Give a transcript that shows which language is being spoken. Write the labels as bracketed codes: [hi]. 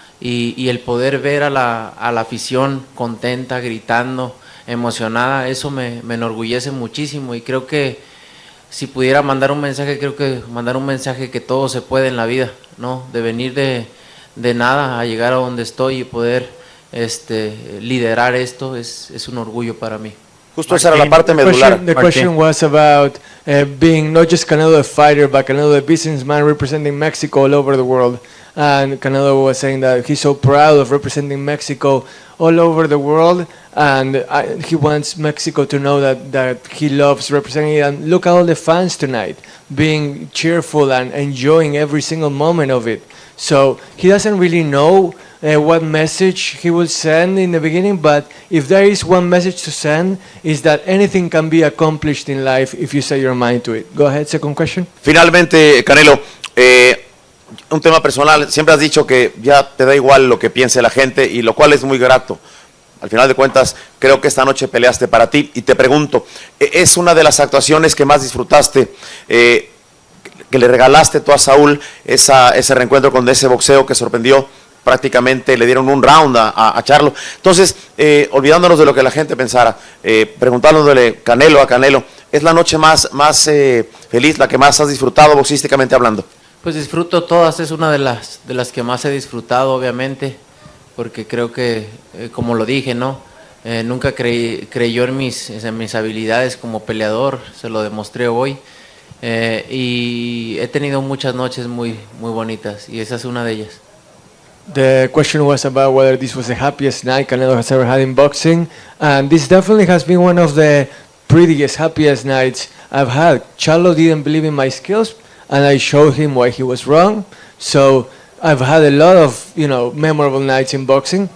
[es] Y el poder ver a la afición contenta, gritando, emocionada, eso me enorgullece muchísimo, y creo que si pudiera mandar un mensaje, creo que mandar un mensaje que todo se puede en la vida, ¿no? De venir de nada a llegar a donde estoy y poder liderar esto es un orgullo para mí. Justo esa era la parte medular. [en] The question was about being not just Canelo a fighter, but Canelo a businessman representing Mexico all over the world. And Canelo was saying that he's so proud of representing Mexico all over the world, and he wants Mexico to know that he loves representing it. And look at all the fans tonight, being cheerful and enjoying every single moment of it. So he doesn't really know what message he will send in the beginning, but if there is one message to send, is that anything can be accomplished in life if you set your mind to it. Go ahead, second question. [es] Finalmente, Canelo, un tema personal, siempre has dicho que ya te da igual lo que piense la gente, y lo cual es muy grato. Al final de cuentas, creo que esta noche peleaste para ti, y te pregunto, ¿es una de las actuaciones que más disfrutaste, que le regalaste tú a Saúl, ese reencuentro con ese boxeo que sorprendió? Prácticamente le dieron un round a Charlo. Entonces, olvidándonos de lo que la gente pensara, preguntándole Canelo a Canelo, ¿es la noche más feliz, la que más has disfrutado boxísticamente hablando? Pues disfruto todas, es una de las que más he disfrutado, obviamente, porque creo que, como lo dije, ¿no? Nunca creyó en mis habilidades como peleador, se lo demostré hoy, y he tenido muchas noches muy bonitas, y esa es una de ellas. [en] The question was about whether this was the happiest night Canelo has ever had in boxing, and this definitely has been one of the prettiest, happiest nights I've had. Charlo didn't believe in my skills, and I showed him why he was wrong. So I've had a lot of, memorable nights in boxing.